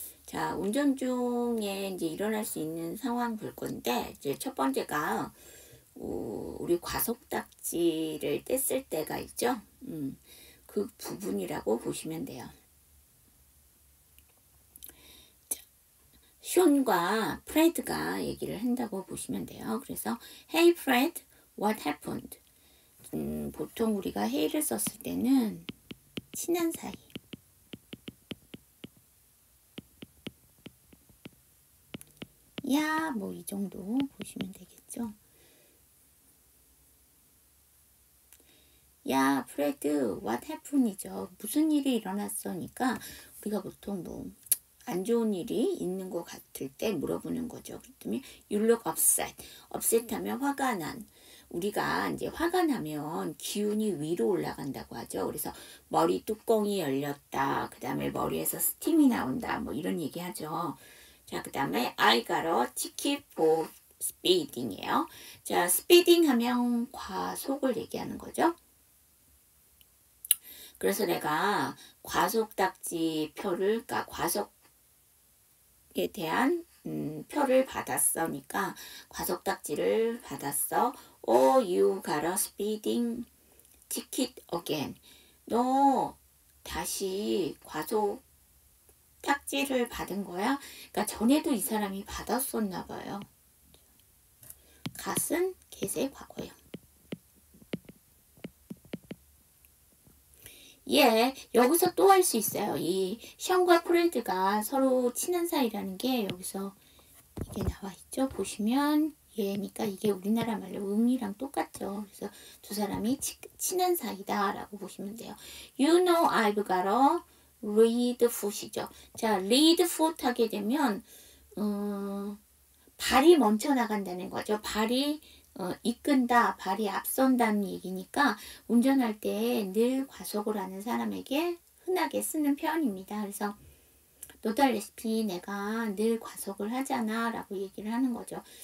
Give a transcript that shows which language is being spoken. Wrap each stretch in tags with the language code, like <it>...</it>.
<ko>자, 운전 중에 이제 일어날 수 있는 상황 볼 건데, 이제 첫 번째가, 우리 과속딱지를 뗐을 때가 있죠? 그 부분이라고 보시면 돼요. 자, 숀과 프레드가 얘기를 한다고 보시면 돼요. 그래서,</ko> <en>Hey Fred, what happened?</en> <ko>보통 우리가 hey를 썼을 때는 친한 사이, 야, 뭐 이 정도 보시면 되겠죠. 야, 프레드,</ko> <en>what happened</en> <ko>이죠. 무슨 일이 일어났으니까 우리가 보통 뭐 안 좋은 일이 있는 것 같을 때 물어보는 거죠. 그랬더니</ko> <en>you look upset.</en> <ko>upset 하면 화가 난. 우리가 이제 화가 나면 기운이 위로 올라간다고 하죠. 그래서 머리 뚜껑이 열렸다. 그 다음에 머리에서 스팀이 나온다. 뭐 이런 얘기 하죠. 자, 그 다음에</ko> <en>I got a ticket for speeding이에요.</en> <ko>자, speeding 하면 과속을 얘기하는 거죠. 그래서 내가 과속딱지 표를, 그러니까 과속에 대한 표를 받았으니까 과속딱지를 받았어.</ko> <en>Oh, you got a speeding ticket again.</en> <ko>너 다시 과속딱지를 받은 거야? 그러니까 전에도 이 사람이 받았었나 봐요. 갓은 get의 과거예요. 예, 여기서 또 할 수 있어요. 이 션과 프레드가 서로 친한 사이라는 게 여기서 이게 나와 있죠. 보시면 얘니까 이게 우리나라 말로 응이랑 똑같죠. 그래서 두 사람이 친한 사이다 라고 보시면 돼요.</ko> <en>You know I've got a lead foot이죠.</en> <ko>자, lead foot 하게 되면 발이 멈춰 나간다는 거죠. 발이 이끈다, 발이 앞선다는 얘기니까 운전할 때 늘 과속을 하는 사람에게 흔하게 쓰는 표현입니다. 그래서 너도 알다시피 내가 늘 과속을 하잖아 라고 얘기를 하는 거죠.</ko>